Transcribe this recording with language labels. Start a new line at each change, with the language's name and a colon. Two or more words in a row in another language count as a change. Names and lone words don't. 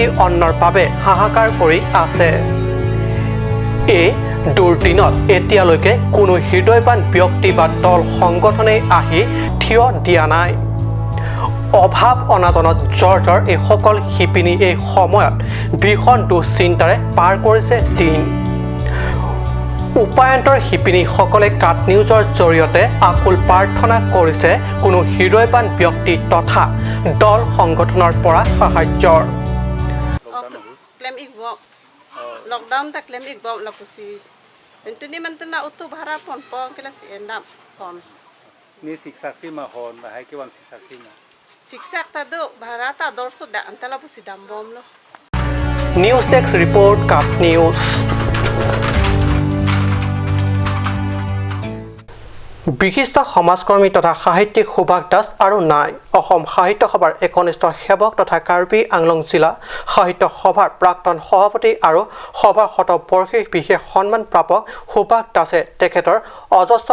Assamese: অন্নৰ বাবে হাহাকাৰ কৰি আছে এই দুৰ্দিনত এতিয়ালৈকে কোনো হৃদয়বান ব্যক্তি বা দল সংগঠনেই আহি থিয় দিয়া নাই অভাৱ অনাটনত জৰ্জৰ এইসকল শিপিনী এই সময়ত ভীষণ দুশ্চিন্তাৰে পাৰ কৰিছে দিন উপায়ন্তৰ শিপিনীসকলে কাট নিউজৰ জৰিয়তে আকুল প্ৰাৰ্থনা কৰিছে কোনো হৃদয়বান ব্যক্তি তথা দল সংগঠনৰ পৰা সাহায্যৰ
Karbi: lockdown tak lem ik bom la kusi mentuni mentena utu bhara pon pon kelas endam pon ni siksaksi ma hon ba hai ke wan siksaksi ma siksak ta do bhara ta dorso da antala pusi dam bom lo
English: news desk report
Assamese: কাট নিউজ বিশিষ্ট সমাজকৰ্মী তথা সাহিত্যিক সুভাষ দাস আৰু নাই অসম সাহিত্য সভাৰ একনিষ্ঠ সেৱক তথা কাৰ্বি আংলং জিলা সাহিত্য সভাৰ প্ৰাক্তন সভাপতি আৰু সভাৰ শতবৰ্ষী বিশেষ সন্মান প্ৰাপক সুভাষ দাসে তেখেতৰ অজস্ৰ